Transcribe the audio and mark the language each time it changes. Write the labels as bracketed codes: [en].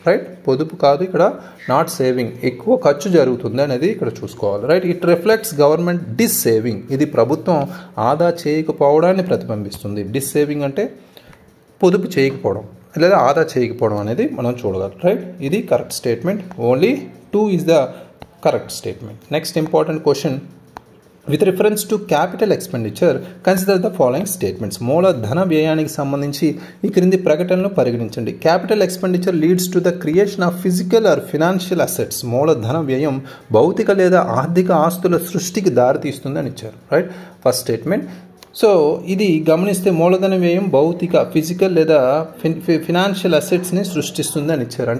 [te] Right, పొదుపు కాదు ఇక్కడ, [en] not saving, [te] ఎక్కువ ఖర్చు జరుగుతుంది అనేది ఇక్కడ చూసుకోవాలి. [en] right, it reflects government dissaving, [te] ఇది ప్రభుత్వం ఆదా చేయకపోవడాన్ని ప్రతిబింబిస్తుంది. డిస్ సేవింగ్ అంటే పొదుపు చేయకపోవడం లేదా ఆదా చేయకపోవడం అనేది మనం చూడగలం. రైట్, ఇది correct statement. [en] Only 2 is the correct statement. Next important question. With reference to capital expenditure, consider the following statements. [te] మూలధన వ్యయానికి సంబంధించి ఈ క్రింది ప్రకటనలు పరిగణించండి. [en] Capital expenditure leads to the creation of physical or financial assets. [te] మూలధన వ్యయం భౌతిక లేదా ఆర్థిక ఆస్తుల సృష్టికి దారితీస్తుంది అని ఇచ్చారు. Right, first statement. సో ఇది గమనిస్తే మూలధన వ్యయం భౌతిక ఫిజికల్ లేదా ఫినాన్షియల్ అసెట్స్ని సృష్టిస్తుంది అని ఇచ్చారు.